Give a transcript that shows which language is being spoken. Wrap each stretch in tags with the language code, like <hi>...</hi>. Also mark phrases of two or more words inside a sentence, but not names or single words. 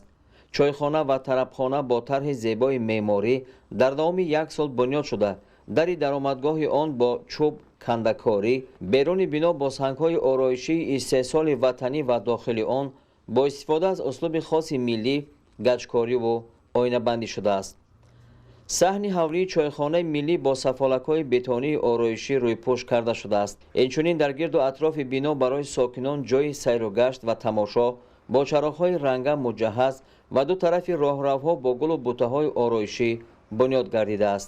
<tg>чойхона ва тарабхона бо тарҳи зебои меъморӣ дар давоми 1 сол бунёд шуда, дари даромадгоҳи он бо чӯб кандакорӣ, беруни бино бо сангҳои ороишии истеҳсоли ватанӣ ва дохили он бо истифода аз услуби хоси миллӣ, гаҷкориву оинабандӣ шудааст.</tg> <fa>صحنی حولی چایخانه ملی با سفالک‌های بتونی آرایشی روی پوش کرده شده است. اینچنین در گرد و اطراف بنا برای ساکنان جای سیر و گشت و تماشا با چراغ‌های رنگین مجهز و دو طرف راهروها با گل و بوته‌های آرایشی بنیاد گردیده است.</fa>